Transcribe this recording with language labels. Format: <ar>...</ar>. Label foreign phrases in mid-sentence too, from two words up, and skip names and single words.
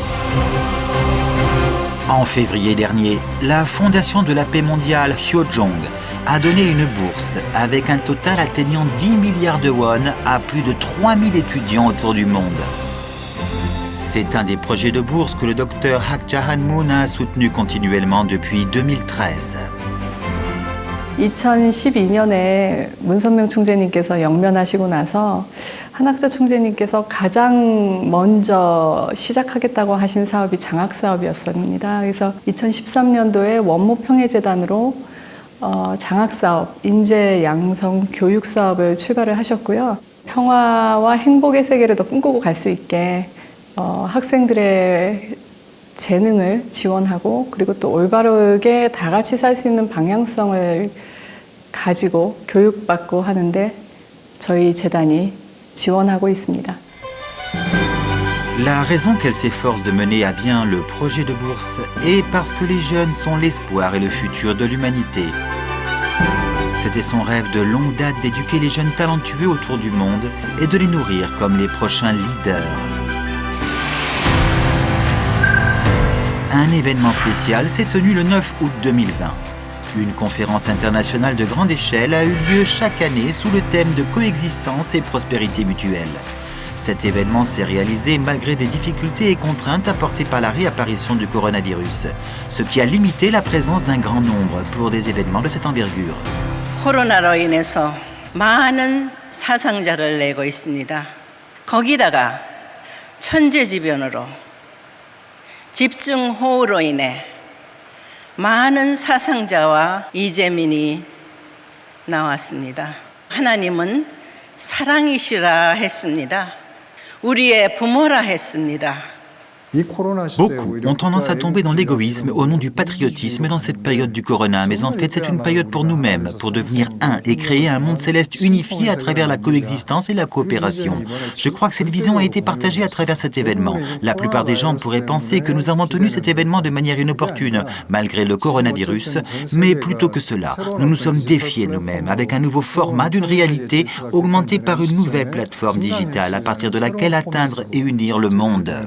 <fr>En février dernier, la Fondation de la paix mondiale Hyojong a donné une bourse avec un total atteignant 10 milliards de won à plus de 3000 étudiants autour du monde. C'est un des projets de bourse que le Dr Hak Jahan Moon a soutenu continuellement depuis 2013.</fr> <ko>2012년에 문선명 총재님께서 영면하시고 나서 한학자 총재님께서 가장 먼저 시작하겠다고 하신 사업이 장학사업이었습니다. 그래서 2013년도에 원모평해재단으로 장학사업, 인재 양성 교육 사업을 출발을 하셨고요. 평화와 행복의 세계를 더 꿈꾸고 갈 수 있게 학생들의 재능을 지원하고 그리고 또 올바르게 다 같이 살 수 있는 방향성을 가지고 교육받고 하는데 저희 재단이 지원하고 있습니다.</ko> <fr>La raison qu'elle s'efforce de mener à bien le projet de bourse est parce que les jeunes sont l'espoir et le futur de l'humanité. C'était son rêve de longue date d'éduquer les jeunes talentueux autour du monde et de les nourrir comme les prochains leaders. Un événement spécial s'est tenu le 9 août 2020. Une conférence internationale de grande échelle a eu lieu chaque année sous le thème de coexistence et prospérité mutuelle. Cet événement s'est réalisé malgré des difficultés et contraintes apportées par la réapparition du coronavirus, ce qui a limité la présence d'un grand nombre pour des événements de cette envergure.</fr> <ko>코로나로 인해서 많은 사상자를 내고 있습니다. 거기다가 천재지변으로 집중호우로 인해 많은 사상자와 이재민이 나왔습니다. 하나님은 사랑이시라 했습니다. 우리의 부모라 했습니다.</ko> <fr>Beaucoup ont tendance à tomber dans l'égoïsme au nom du patriotisme dans cette période du corona, mais en fait c'est une période pour nous-mêmes, pour devenir un et créer un monde céleste unifié à travers la coexistence et la coopération. Je crois que cette vision a été partagée à travers cet événement. La plupart des gens pourraient penser que nous avons tenu cet événement de manière inopportune, malgré le coronavirus, mais plutôt que cela, nous nous sommes défiés nous-mêmes avec un nouveau format d'une réalité augmentée par une nouvelle plateforme digitale à partir de laquelle atteindre et unir le monde.</fr>